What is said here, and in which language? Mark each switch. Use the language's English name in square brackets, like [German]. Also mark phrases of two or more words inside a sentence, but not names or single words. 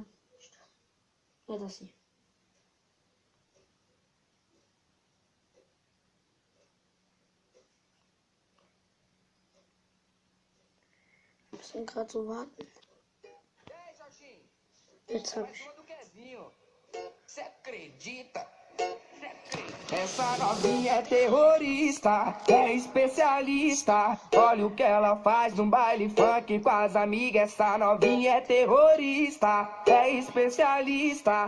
[German] Ja, das hier. Wir müssen gerade so warten. Jetzt habe ich. [Portuguese] Você acredita? Essa novinha é terrorista, é especialista. Olha o que ela faz no baile funk com as amigas. Essa novinha é terrorista, é especialista.